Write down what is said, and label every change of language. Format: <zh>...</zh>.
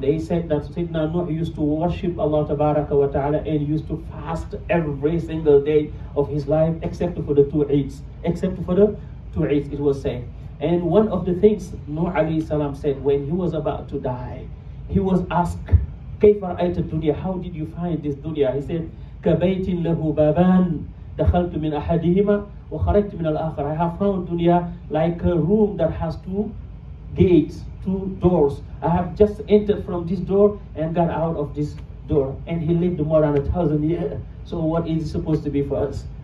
<en>They said that Sayyidina Nuh used to worship Allah Tabaraka wa Ta'ala and used to fast every single day of his life except for the 2 Eids. Except for the 2 Eids, it was said. And one of the things Nuh alayhi salam said when he was about to die, he was asked,</en> <ar>كيف رأيت الدنيا?</ar> <en>How did you find this dunya? He said,</en> <ar>كبيت له بابان دخلت من أحدهما وخرجت من الآخر.</ar> <en>I have found dunya like a room that has 2 gates, 2 doors. I have just entered from this door and got out of this door. And he lived more than 1,000 years. So what is it supposed to be for us?</en>